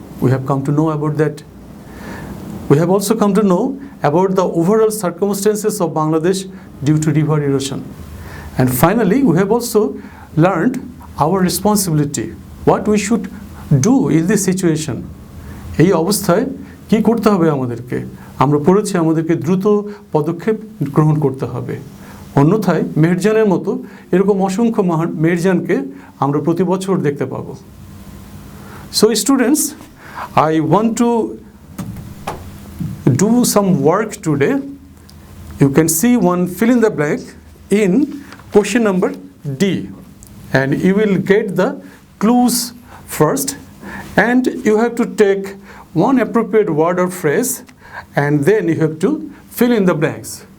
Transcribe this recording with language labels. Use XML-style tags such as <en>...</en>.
<en>We have come to know about that. We have also come to know about the overall circumstances of Bangladesh due to river erosion. And finally, we have also learned our responsibility, what we should do in this situation.</en> <bn>এই অবস্থায় কি করতে হবে আমাদেরকে? আমরা পড়েছি আমাদেরকে দ্রুত পদক্ষেপ গ্রহণ করতে হবে। অন্যথায় মেহেরজানের মতো এরকম অসংখ্য মেহেরজানকে আমরা প্রতি বছর দেখতে পাবো।</bn> <en>So students, I want to do some work today. You can see one fill in the blank in question number D, and you will get the clues first, and you have to take one appropriate word or phrase, and then you have to fill in the blanks.</en>